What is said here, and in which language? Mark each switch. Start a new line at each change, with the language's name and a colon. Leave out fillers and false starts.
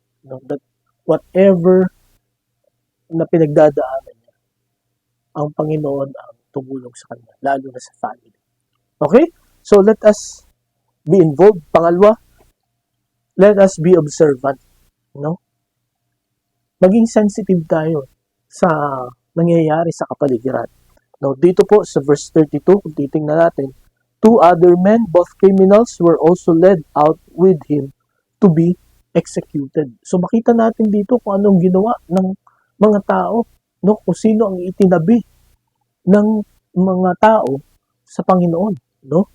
Filipino: No,
English: that whatever
Filipino: na pinagdadaanan niya, ang Panginoon ang tumulong sa kanya, lalo na sa family.
English: Okay? So, let us be involved. Pangalawa, let us be observant. No?
Filipino: Maging sensitive tayo sa nangyayari sa kapaligiran.
English: Now,
Filipino: dito po sa verse 32, kung titingnan natin,
English: 2 other men, both criminals, were also led out with him to be executed.
Filipino: So, makita natin dito kung anong ginawa ng mga tao, no? Kung sino ang itinabi ng mga tao sa Panginoon, no?